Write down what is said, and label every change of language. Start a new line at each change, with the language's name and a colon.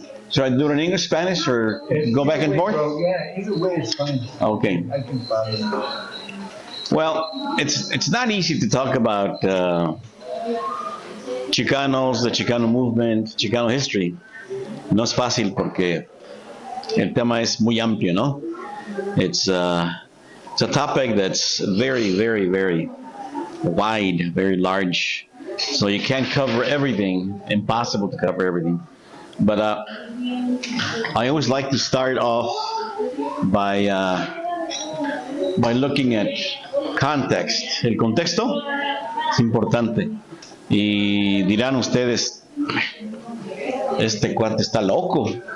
English: Should I do it in English, Spanish, or go back and forth? Yeah, either way is fine. Okay. I can follow. Well, it's not easy to talk about Chicanos, the Chicano movement, Chicano history.
Spanish: No es fácil porque el tema es muy amplio, ¿no?
English: It's a topic that's very, very, very wide, very large. So you can't cover everything, impossible to cover everything. But I always like to start off by looking at context.
Spanish: El contexto es importante. Y dirán ustedes, este cuate está loco.